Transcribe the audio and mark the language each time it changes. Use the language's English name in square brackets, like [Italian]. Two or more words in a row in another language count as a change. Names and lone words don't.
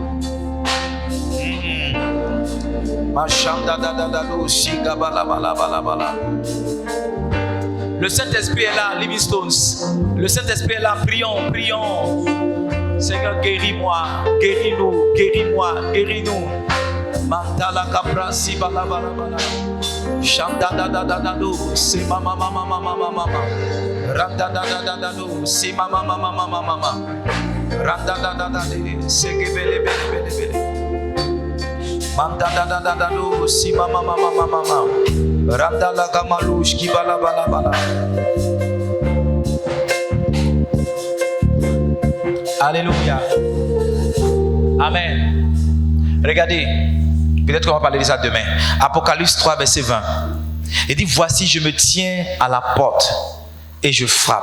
[French] Le Saint-Esprit est là, Livingstones. Le Saint-Esprit est là, prions, prions. Seigneur, guéris-moi, guéris-nous, guéris-moi, guéris-nous. Mantala capra si bala bala bala. Chanda da da da da do, si mama mama mama mama. Randa da da da da do, si mama mama mama mama. Randa da da da de, se que bele bele bele bele. Manda da da da da do, si mama mama mama mama. Randa la kamalush ki bala bala bala. Alléluia. Amen. Regardez, peut-être qu'on va parler de ça demain. Apocalypse 3, verset 20. Il dit, voici, je me tiens à la porte et je frappe.